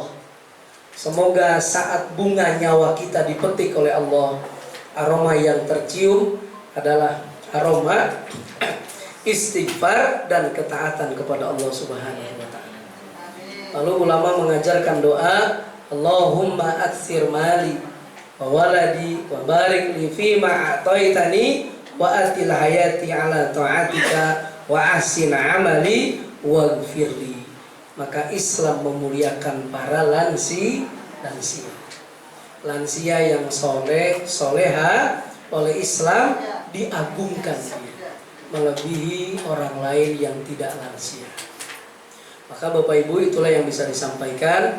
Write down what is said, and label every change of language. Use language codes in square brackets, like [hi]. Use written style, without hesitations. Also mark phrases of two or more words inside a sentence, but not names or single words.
[id] Semoga saat bunga nyawa kita dipetik oleh Allah, aroma yang tercium adalah aroma istighfar dan ketaatan kepada Allah [ar] سبحانه وتعالى. [id] Lalu ulama mengajarkan doa, [ar] اللهم أكثر مالي وولدي وبارك لي فيما أعطيتني وأطل حياتي على طاعتك وأحسن عملي واغفر لي. [id] Maka Islam memuliakan para lansia. Lansia yang soleh, soleha oleh Islam diagungkan melebihi orang lain yang tidak lansia. Maka Bapak Ibu, itulah yang bisa disampaikan.